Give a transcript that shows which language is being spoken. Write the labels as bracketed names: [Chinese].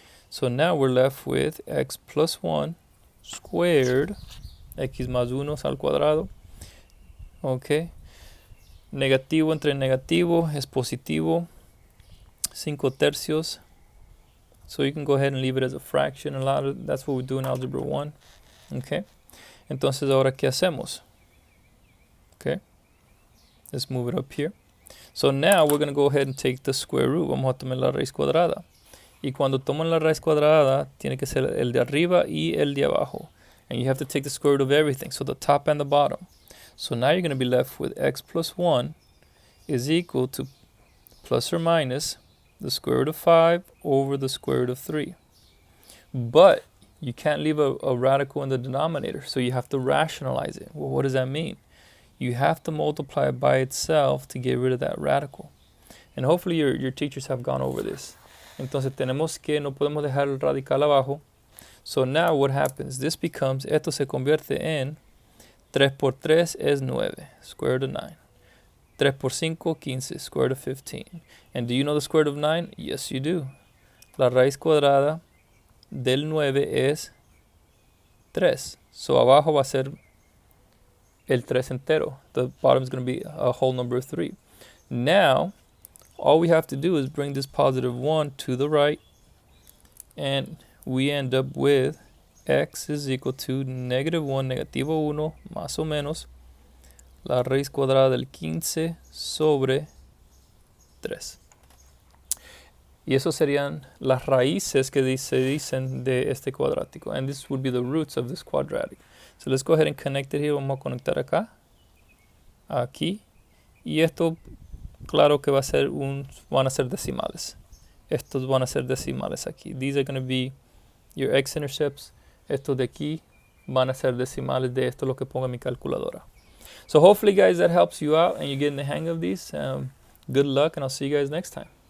[English] So now we're left with x plus 1 squared, [Spanish] x más 1 al cuadrado. [English] Okay. [Spanish] Negativo entre negativo es positivo, 5 tercios. [English] So you can go ahead and leave it as a fraction. That's what we do in Algebra 1. Okay. [Spanish] Entonces ahora, ¿qué hacemos? [English] Okay. Let's move it up here. So now we're going to go ahead and take the square root. [Spanish] Vamos a tomar la raíz cuadrada. Y cuando toman la raíz cuadrada, tiene que ser el de arriba y el de abajo. [English] And you have to take the square root of everything. So the top and the bottom. So now you're going to be left with x plus 1 is equal to plus or minus the square root of 5 over the square root of 3. But you can't leave a radical in the denominator. So you have to rationalize it. Well, what does that mean? You have to multiply it by itself to get rid of that radical. And hopefully your teachers have gone over this. [Spanish] Entonces tenemos que, no podemos dejar el radical abajo. [English] So now what happens? This becomes, [Spanish] esto se convierte en 3 por 3 es 9, [English] square root of 9. [Spanish] 3 por 5, 15, [English] square root of 15. And do you know the square root of 9? Yes, you do. [Spanish] La raíz cuadrada del 9 es 3. So abajo va a ser el 3 entero. [English] The bottom is going to be a whole number of 3. Now, all we have to do is bring this positive 1 to the right. And we end up with x is equal to negative 1, [Spanish] negativo 1, más o menos, la raíz cuadrada del 15 sobre 3. Y eso serían las raíces que se dicen de este cuadrático. [English] And this would be the roots of this quadratic. So let's go ahead and connect it here. [Spanish] Vamos a conectar acá, aquí. Y esto, claro que van a ser decimales. Estos van a ser decimales aquí. [English] These are going to be your x-intercepts. [Spanish] Estos de aquí van a ser decimales de esto, lo que ponga mi calculadora. [English] So hopefully, guys, that helps you out and you're getting the hang of these. Good luck, and I'll see you guys next time.